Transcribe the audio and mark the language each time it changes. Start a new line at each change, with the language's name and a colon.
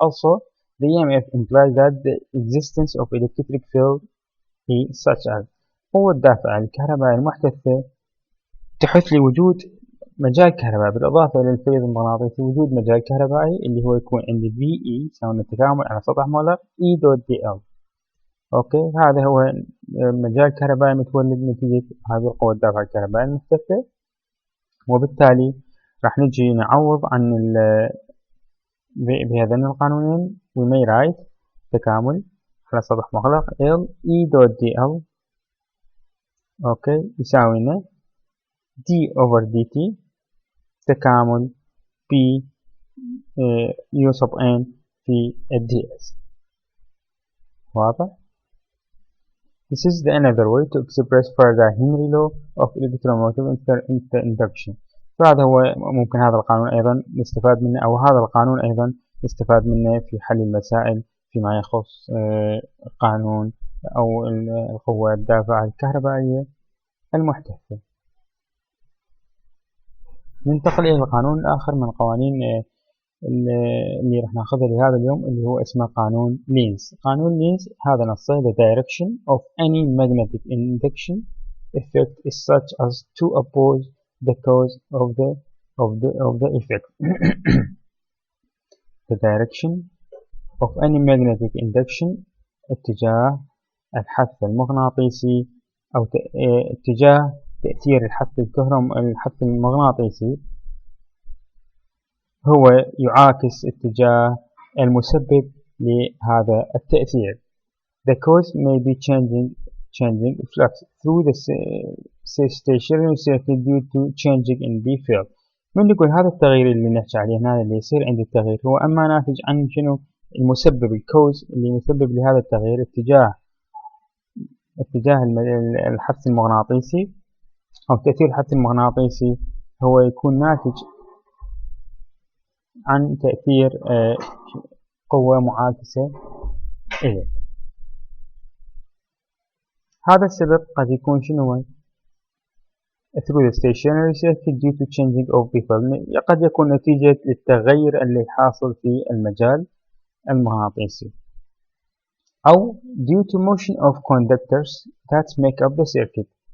English: Also the EMF implies that the existence of electric field is such as
Arabic: قوة الدافعة الكهربائية المحدثة تحث لي وجود مجال كهربائي بالإضافة إلى الفيض المغناطيسي، وجود مجال كهربائي اللي هو يكون عندي VE يساوي التكامل على سطح مولر E دوت DL. أوكي، هذا هو مجال كهربائي متولد نتيجة هذه القوة الدافعة الكهربائية المحدثة. وبالتالي راح نجي نعوض عن بهذين القانونين.
English: we may write
Arabic: تكامل على سطح مغلق L E دوت DL أوكي يساوي لنا d over dt تكامل b u sub n في ds. واضح؟
English: This is the another way to express Faraday Henery Law of electromotive induction.
Arabic: فهذا هو ممكن هذا القانون أيضا نستفاد منه، أو هذا القانون أيضا نستفاد منه في حل المسائل فيما يخص قانون أو القوة الدافعة الكهربائية المحدثة. ننتقل إلى القانون الآخر من قوانين اللي راح ناخذه لهذا اليوم اللي هو اسمه قانون لينز. قانون لينز هذا نصه:
English: the direction of any magnetic induction effect is such as to oppose the cause of the effect. the direction of any magnetic induction
Arabic: اتجاه الحث المغناطيسي أو اتجاه تأثير الحث المغناطيسي هو يعاكس اتجاه المسبب لهذا التأثير.
English: The cause may be changing flux through the stationary circuit due to changing in the field.
Arabic: من نقول هذا التغيير اللي نحكي عليه هنا اللي يصير عند التغيير هو أما ناتج عن شنو؟ المسبب، الكوز اللي يسبب لهذا التغيير اتجاه الحث المغناطيسي أو تأثير الحث المغناطيسي هو يكون ناتج عن تأثير قوة معاكسة إليه. هذا السبب قد يكون شنو؟
English: through the stationary circuit due to changing of the field،
Arabic: قد يكون نتيجة للتغير اللي حاصل في المجال المغناطيسي، أو
English: due to motion of conductors that make up the circuit.